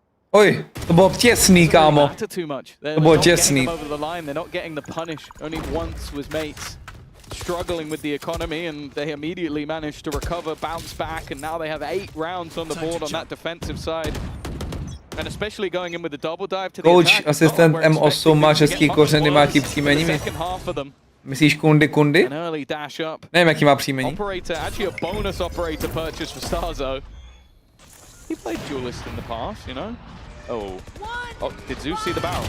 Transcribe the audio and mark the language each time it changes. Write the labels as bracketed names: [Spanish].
[Czech] oj, to bylo těsný, kámo. To bylo těsný. [English] They're not getting the punish. Only once was Mates struggling with the economy, and they immediately managed to recover, bounce back, and now they have 8 rounds on the board on that defensive side. And especially going in with the double dive to the Coach, attack. [Czech] asistent M8 má český kořeny, má jaký příjmení? Myslíš Kundy? Nevím, jaký má příjmení. [English] Operator, actually a bonus operator purchase for Starzo. He played duelist in the past, you know? Oh, did Zeus see the barrel?